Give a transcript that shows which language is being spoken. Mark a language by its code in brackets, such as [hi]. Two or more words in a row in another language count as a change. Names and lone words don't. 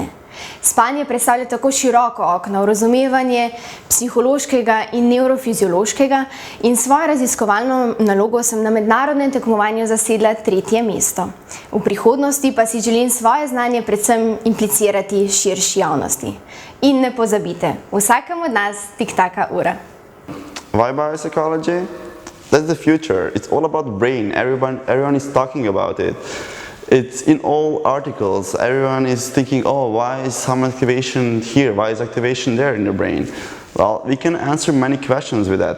[sl] Spanje predstavlja tako široko okno v razumevanje psihološkega in nevrofiziološkega in svojo raziskovalno nalogo sem na mednarodnem tekmovanju zasedla 3. mesto. V prihodnosti pa si želim svoje znanje predvsem implicirati širši javnosti. In ne pozabite, vsakemu od nas tiktaka ura. [en] Why biopsychology? That's the future. It's all about brain. Everyone is talking about it. It's in all articles. Everyone is thinking, oh, why is some activation here? Why is activation there in the brain? Well, we can answer many questions with that.